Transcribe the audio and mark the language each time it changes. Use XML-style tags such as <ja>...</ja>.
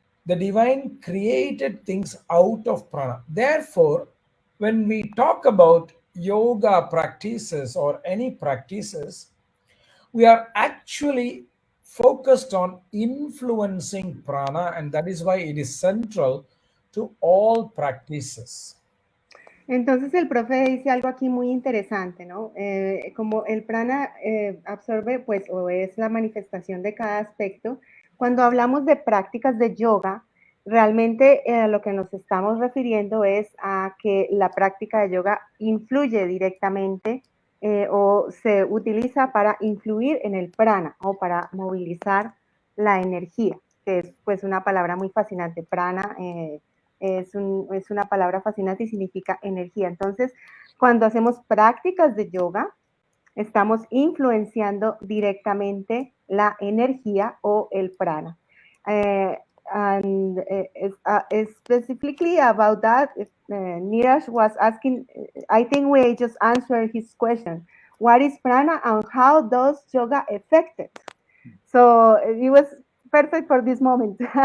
<en>The divine created things out of prana. Therefore, when we talk about yoga practices or any practices, we are actually focused on influencing prana, and that is why it is central to all practices.</en> <es>Entonces el profe dice algo aquí muy interesante, ¿no? Como el prana absorbe, pues, o es la manifestación de cada aspecto, cuando hablamos de prácticas de yoga, realmente lo que nos estamos refiriendo es a que la práctica de yoga influye directamente o se utiliza para influir en el prana o para movilizar la energía, que es pues una palabra muy fascinante. Prana es una palabra fascinante y significa energía. Entonces, cuando hacemos prácticas de yoga, estamos influenciando directamente la energía o el prana.</es> <en>And specifically about that, Neeraj was asking, I think we just answered his question. What is prana and how does yoga affect it? So it was perfect for this moment.</en>